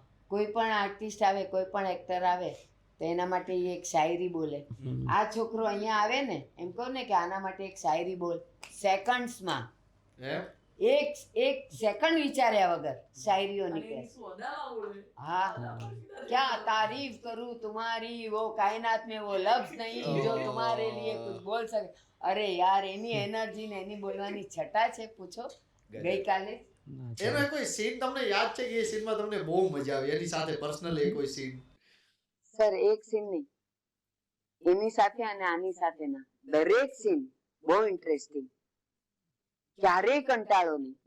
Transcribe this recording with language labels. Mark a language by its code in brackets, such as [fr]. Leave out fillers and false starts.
[gu] કોઈ પણ આર્ટિસ્ટ આવે, કોઈ પણ એક્ટર આવે તો એના માટે એ એક શાયરી બોલે. આ છોકરો અહીંયા આવે ને, એમ કહું ને કે આના માટે એક શાયરી બોલ, સેકન્ડ્સમાં એક સેકન્ડ વિચાર્યા વગર શાયરીઓ નીકળે. [hi] હા, ક્યાં તારીફ કરું तुम्हारी, वो कायनात में वो लफ्ज नहीं जो तुम्हारे लिए कुछ बोल सके. [gu] અરે યાર, એની એનર્જી ને એની બોલવાની છટા છે, પૂછો. ગઈકાલે એનો કોઈ સીન તમને યાદ છે કે એ સીનમાં તમને બહુ મજા આવી એની સાથે પર્સનલી કોઈ સીન? સર, એક સીન નહીં, એની સાથે અને આની સાથેના દરેક સીન બહુ ઇન્ટરેસ્ટિંગ, ક્યારેય કંટાળો નહીં.